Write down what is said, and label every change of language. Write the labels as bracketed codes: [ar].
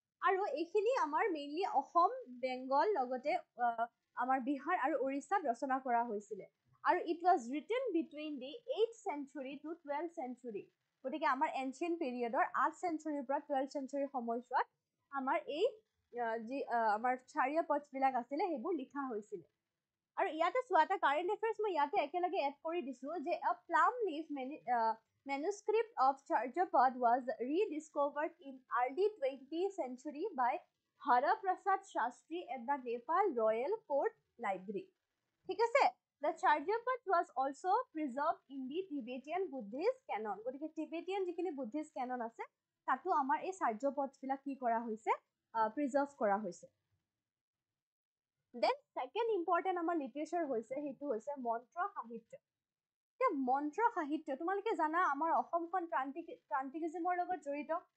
[as] আৰু এইখিনি আমাৰ মেইনলি অসম, বেংগল লগতে আমাৰ বিহাৰ আৰু উৰিষ্যাত ৰচনা কৰা হৈছিলে। [en] আৰু it was written between the 8th century to 12th century। [as] গতিকে আমাৰ এনচিয়েন্ট পিৰিয়ডৰ 8th centuryৰ পৰা 12th century সময়ছোৱাত আমাৰ এই যি আমাৰ চাৰিয়াপথ বিলাক আছিলে সেইবোৰ লিখা হৈছিলে। আৰু ইয়াতে চোৱা এটা কাৰেণ্ট এফেয়াৰ্ছ মই ইয়াতে একেলগে এড কৰি দিছো যে [en] a plum leaf manuscript of Charyapad was rediscovered in early 20th century by Hara Prasad Shastri at the Nepal Royal Court Library. [as] ঠিক আছে, [en] the Charyapad was also preserved in the Tibetan Buddhist canon. [as] গতিকে Tibetan যিখিনি Buddhist কেনন আছে তাতো আমাৰ এই চাৰ্যপথ বিলাক কি কৰা হৈছে, প্ৰিজাৰ্ভ কৰা হৈছে। দেন সেকেন্ড ইম্পৰ্টেণ্ট আমাৰ লিটাৰেচাৰ হৈছে সেইটো হৈছে মন্ত্ৰ সাহিত্য। মন্ত্ৰ সাহিত্য তোমালোকে জানা আমাৰ অসমখন ট্ৰান্টিকিজিমৰ লগত জড়িত।